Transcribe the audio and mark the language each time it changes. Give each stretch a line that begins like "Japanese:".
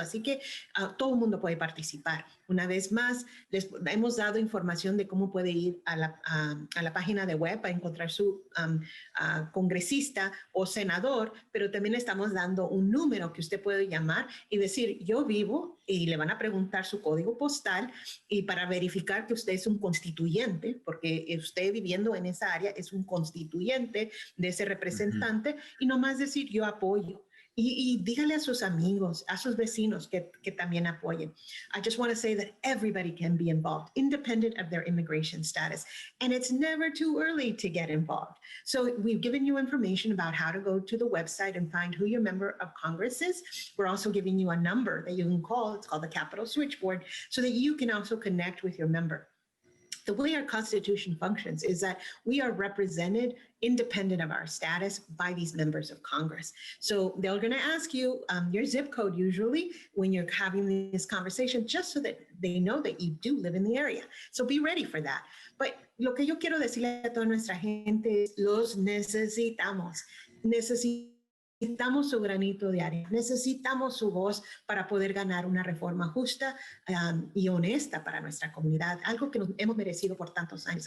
Spanish: Así que todo el mundo puede participar. Una vez más, les hemos dado información de cómo puede ir a la página de web a encontrar su congresista o senador, pero también le estamos dando un número que usted puede llamar y decir, yo vivo, y le van a preguntar su código postal y para verificar que usted es un constituyente, porque usted viviendo en esa área es un constituyente de ese representante, y nomás decir, yo apoyo. Y dígale a sus amigos, a sus vecinos que también apoyen.
English: I just want to say that everybody can be involved, independent of their immigration status. And it's never too early to get involved. So we've given you information about how to go to the website and find who your member of Congress is. We're also giving you a number that you can call. It's called the Capitol Switchboard, so that you can also connect with your member. The way our Constitution functions is that we are represented independent of our status by these members of Congress. So they're going to ask you your zip code usually when you're having this conversation, just so that they know that you do live in the area. So be ready for that. But
Spanish: lo que yo quiero decirle a toda nuestra gente es, los necesitamos. Necesitamos su granito de arena, necesitamos su voz para poder ganar una reforma justa y honesta para nuestra comunidad, algo que nos hemos merecido por tantos años.